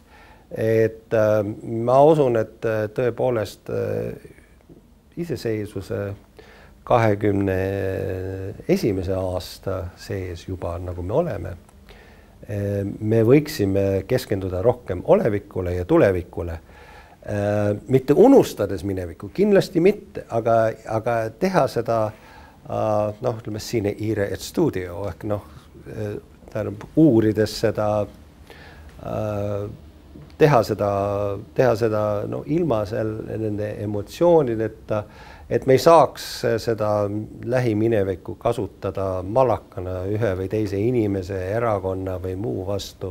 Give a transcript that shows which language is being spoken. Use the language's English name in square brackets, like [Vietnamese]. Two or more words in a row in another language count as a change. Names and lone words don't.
[Estonian] Et ma usun, et tõepoolest iseseisvuse 21. aasta sees juba, nagu me oleme, me võiksime keskenduda rohkem olevikule ja tulevikule, mitte unustades minevikku, kindlasti mitte, aga teha seda ütleme [Latin] sine ire et studio, [Estonian] ehk uurides seda, teha seda ilma nende emotsioonideta, et me ei saaks seda lähiminevikku kasutada malakana ühe või teise inimese, erakonna või muu vastu.